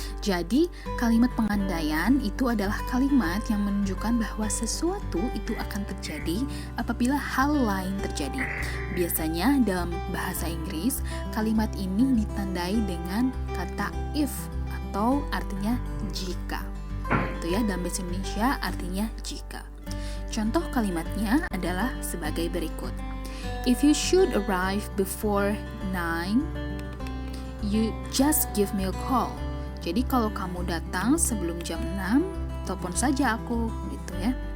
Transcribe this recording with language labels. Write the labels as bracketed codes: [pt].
[id] Jadi, kalimat pengandaian itu adalah kalimat yang menunjukkan bahwa sesuatu itu akan terjadi apabila hal lain terjadi. Biasanya dalam bahasa Inggris, kalimat ini ditandai dengan kata if atau artinya jika. Itu ya, dalam bahasa Indonesia artinya jika. Contoh kalimatnya adalah sebagai berikut. [en] If you should arrive before 9, you just give me a call. [id] Jadi kalau kamu datang sebelum jam 6, telepon saja aku, gitu ya.